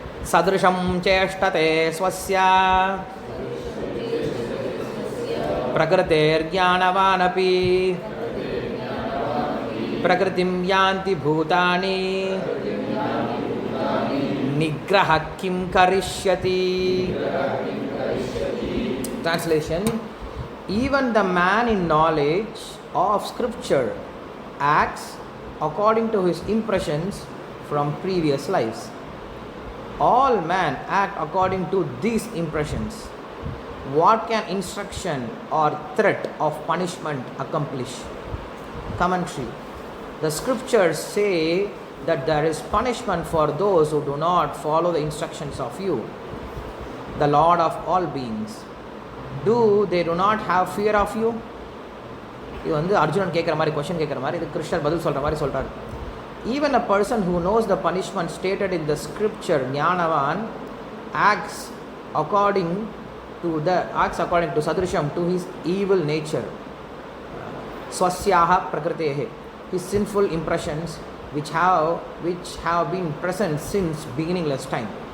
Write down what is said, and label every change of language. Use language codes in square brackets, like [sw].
[sa] சதுருஷம் சேஷ்டதே ஸ்வஸ்யா பிரகிருதேர்ஞானவானபி பிரகிருதிம் யாந்தி பூதானி நிக்ரஹ கிம் கரிஷ்யதி. [en] Translation: Even the man in knowledge of scripture acts according to his impressions from previous lives. All men act according to these impressions. What can instruction or threat of punishment accomplish? Commentary: The scriptures say that there is punishment for those who do not follow the instructions of you, the Lord of all beings. Do they do not have fear of you? [ta] இது வந்து அர்ஜுனன் கேட்குற மாதிரி, question கேட்குற மாதிரி, இது கிருஷ்ணர் பதில் சொல்கிற மாதிரி சொல்கிறார். [en] Even a person who knows the punishment stated in the scripture, Jnanavan, acts according to sadrisham, to his evil nature, swasyaha prakritehe, his sinful impressions which have been present since beginningless time.